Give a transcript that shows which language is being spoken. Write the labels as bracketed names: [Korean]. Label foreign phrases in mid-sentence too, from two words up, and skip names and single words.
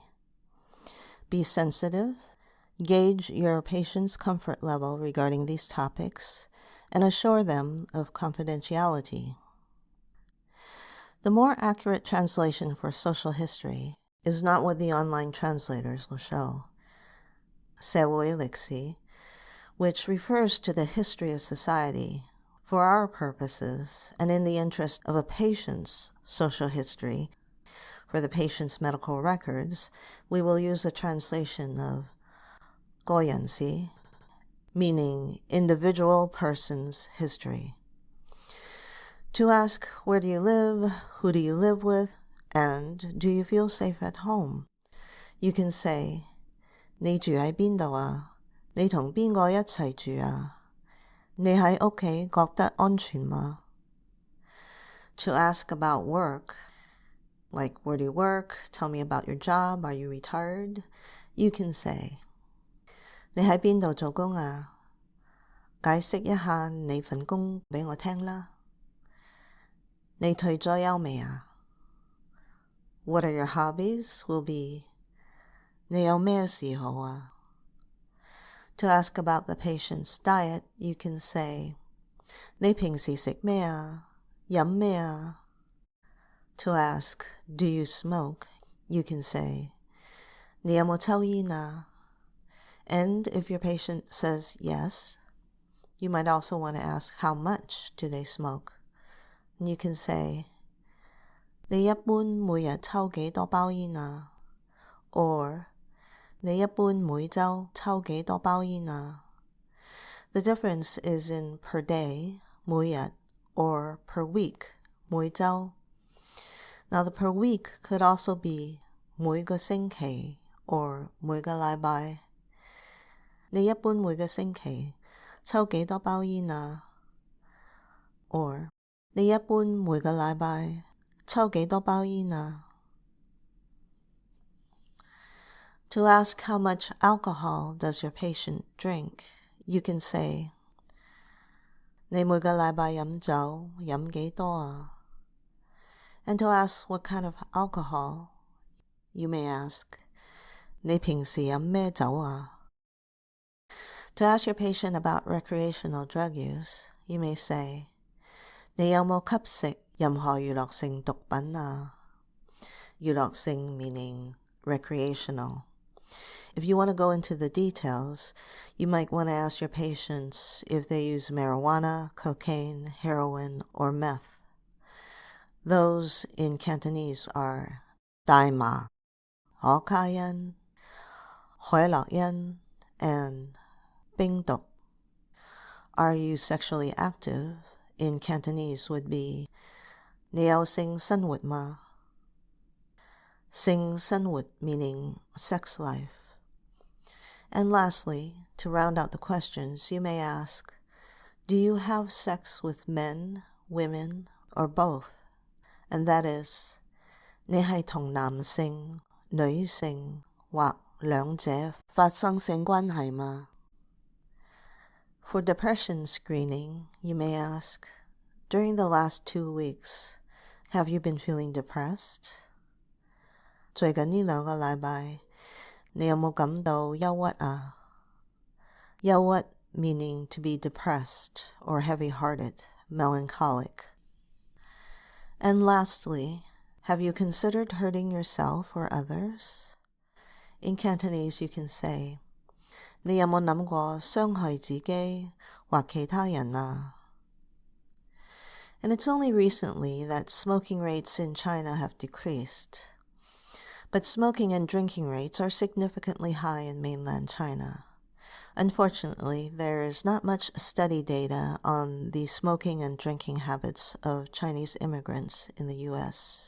[English] Be sensitive, gauge your patient's comfort level regarding these topics, and assure them of confidentiality. The more accurate translation for social history is not what the online translators will show. [Cantonese] 社會歷史, [English] which refers to the history of society. For our purposes, and in the interest of a patient's social history, for the patient's medical records, we will use the translation of [Cantonese] 個人史, [English] meaning individual person's history. To ask, where do you live, who do you live with, and do you feel safe at home? You can say, [Cantonese] 你住喺邊度啊? 你同邊個一齊住啊? 你喺屋企覺得安全嗎? [English] To ask about work, like where do you work, tell me about your job, are you retired? You can say, [Cantonese] 你喺邊度做工啊? 解釋一下你份工俾我聽啦。你退咗休未啊？ [English] What are your hobbies? Will be [Cantonese] 你有咩嗜好啊？ [English] To ask about the patient's diet, you can say [Cantonese] 你平時食咩啊？飲咩啊？ [English] To ask, do you smoke? You can say [Cantonese] 你有冇抽煙啊？ [English] And if your patient says yes, you might also want to ask how much do they smoke. And you can say [Cantonese] 你一般每日抽幾多包煙啊？ Or 你一般每週抽幾多包煙啊？ [English] The difference is in per day, [Cantonese] 每日, [English] or per week, [Cantonese] 每週. [English] Now the per week could also be [Cantonese] 每個星期 [English] or [Cantonese] 每個禮拜。你一般每個星期抽幾多包煙啊？ Or 你一般每個禮拜抽幾多包煙啊？ [English] To ask how much alcohol does your patient drink, you can say [Cantonese] 你每個禮拜飲酒飲幾多啊？ [English] And to ask what kind of alcohol, you may ask [Cantonese] 你平時飲咩酒啊？ [English] To ask your patient about recreational drug use, you may say [Cantonese] 你有冇吸食任何娛樂性毒品啊？ [English] 娛樂性 meaning recreational. If you want to go into the details, you might want to ask your patients if they use marijuana, cocaine, heroin, or meth. Those in Cantonese are 大麻, 可卡因, 海洛因, and 冰毒. Are you sexually active? In Cantonese would be [Cantonese] 你有性生活嗎? [English] 性生活 meaning sex life. And lastly, to round out the questions, you may ask, do you have sex with men, women, or both? And that is, [Cantonese] 你係同男性、女性或兩者發生性關係嗎? [English] For depression screening, you may ask, during the last 2 weeks, have you been feeling depressed? [Cantonese] 最近呢2個禮拜你有冇感到憂鬱啊？ [English] 憂鬱 meaning to be depressed or heavy-hearted, melancholic. And lastly, have you considered hurting yourself or others? In Cantonese, you can say, [Cantonese] 你有冇諗過傷害自己或其他人啊？ [English] And it's only recently that smoking rates in China have decreased. But smoking and drinking rates are significantly high in mainland China. Unfortunately, there is not much study data on the smoking and drinking habits of Chinese immigrants in the U.S.